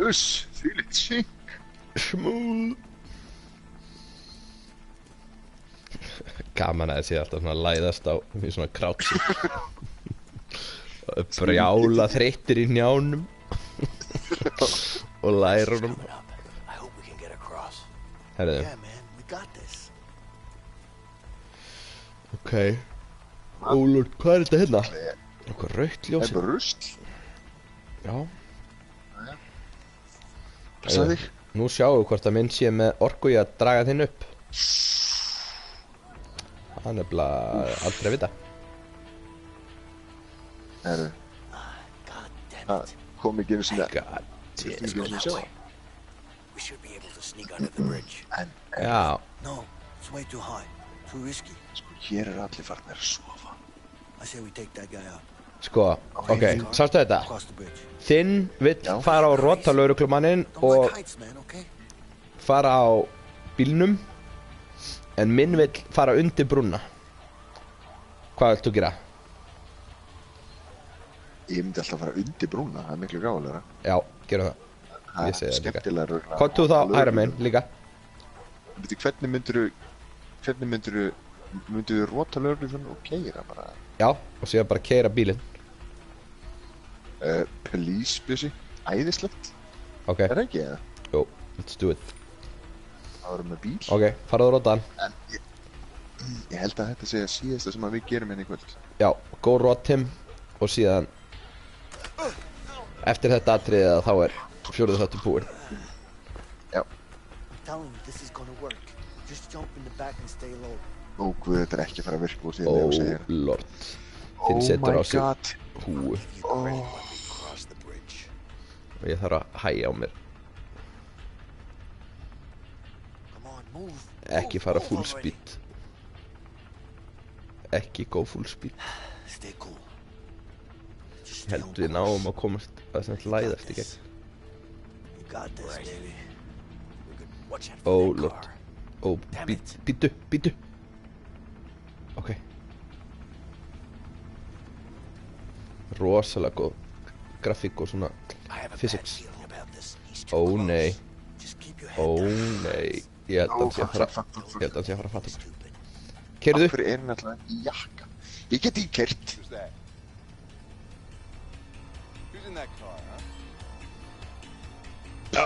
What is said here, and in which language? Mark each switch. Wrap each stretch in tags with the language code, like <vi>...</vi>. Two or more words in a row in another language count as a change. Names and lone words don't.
<is>Uss, þvílíkt sík. Smúð. Gaman að það sé alltaf svona að læðast á í svona krátsi. Brjála þreyttir í njánum. Og lærunum.</is> <en>I hope we can get across.</en> <is>Herðu,</is> <en>Yeah, man, we got this. ok. Oh lord,</en> <is>hvað er þetta hérna? Eitthvað rautt Það er ljósið. bara rusl. Já. Passa þig. Nú sjáum við hvort að minn sé með orku í að draga þinn upp. Það er nefnilega aldrei að vita. Herru,</is> <en>God damn</en> <is>það</is> <en>it.</en> <is>kom ekki einu sinni</is> <en>God.</en> <is>Ekki einu sinni sjá.</is> <en>We should be able to sneak under the bridge.</en> <is>En, Já,</is> <en>No, it's way too high. Too risky.</en> <is>sko, hér er allir farnir að sofa.</is> <en>I say we take that guy out.</en> <is>sko, ok, sástu þetta?</is> <en>Across the bridge.</en> <is>Þinn vill Já. fara á rota lögreglumanninn</is> <en>Don't</en> <is>og</is> <en>like heights, man, okay?</en> <is>fara á bílnum. En minn vill fara undir brúna. Hvað vilt þú gera? Ég myndi alltaf fara undir brúna, það er miklu gáðulegra. Já, gera það. Það Ég segi er það líka. skemmtilega röglega. Hvað þú þá hæra meginn líka? Hvernig myndirðu rota lögregluna og keyra bara? Já, og síðan bara keyra bílinn. Police Bjössi, æðislegt. Ok, Er það ekki eða? jú,</is> <en>let's do it.</en> <is>Það var með bíl. Ok, farðu rótan. En ég held að þetta sé að síðasta sem að við gerum hérna í kvöld. Já,</is> <en>go rot him.</en> <is>Og síðan eftir þetta atriðið að þá er fjórðu þáttur búinn. Já.</is> <en>I'm telling you, this is gonna work. Just jump in the back and stay low.</en> <is>Ó guð, þetta er ekki að fara að virka úr því að</is> <en>Oh</en> <is>Leo segir.</is> <en>lord. Oh</en> <is>Þinn setur</is> <en>my</en> <is>á sig</is> <en>god.</en> <is>húu.</is> <en>Cross the bridge.</en> <is>Og ég þarf að hægja á mér.</is> <en>Come on, move.</en> <is>Ekki fara</is> <en>full speed.</en> <is>Ekki</is> <en>go full speed. Stay cool. Just</en> <is>Ég</is> <en>stay</en> <is>held við náum að komast að sem læðast í gegn.</is> <en>You got this, baby. Watch out Oh for that lord. car.</en> <is>Ó, býtu. Ok. Rosalega góð grafík og svona</is> <en>I have a bad physics. feeling about this. He's too</en> <is>Ó</is> <en>close.</en> <is>nei,</is> <en>Just keep your head</en> <is>ó</is> <en>down.</en> <is>nei. Ég held að hann sé að fara að fatta okkur.</is> <en>Stupid.</en> <is>Keyrðu. Af hverju er hann alltaf í jakka? Ég get ekki kert.</is> <en>Who's that? Who's in that car, huh?</en>